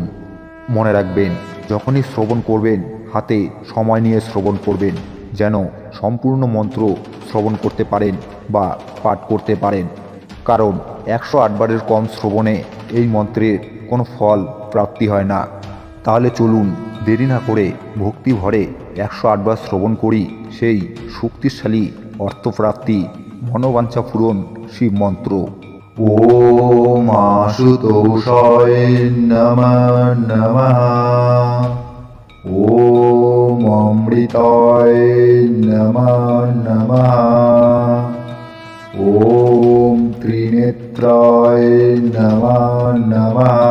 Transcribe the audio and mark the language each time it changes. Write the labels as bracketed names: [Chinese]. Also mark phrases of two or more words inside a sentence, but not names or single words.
[Bangla] মনে রাখবেন, যখনই শ্রবণ করবেন হাতে সময় নিয়ে শ্রবণ করবেন, যেন সম্পূর্ণ মন্ত্র শ্রবণ করতে পারেন বা পাঠ করতে পারেন, কারণ 108 বারের কম শ্রবণে এই মন্ত্রের কোনো ফল প্রাপ্তি হয় না। তাহলে চলুন দেরি না করে ভক্তি ভরে 108 বার শ্রবণ করি সেই শক্তিশালী অর্থপ্রাপ্তি মনোবাঞ্ছা পূরণ শিব মন্ত্র। [Sanskrit] ওম আশুতোষায় নমঃ নমঃ, ওম অমৃতায় নমঃ নমঃ, ওম ত্রিনেত্রায় নমঃ নমঃ,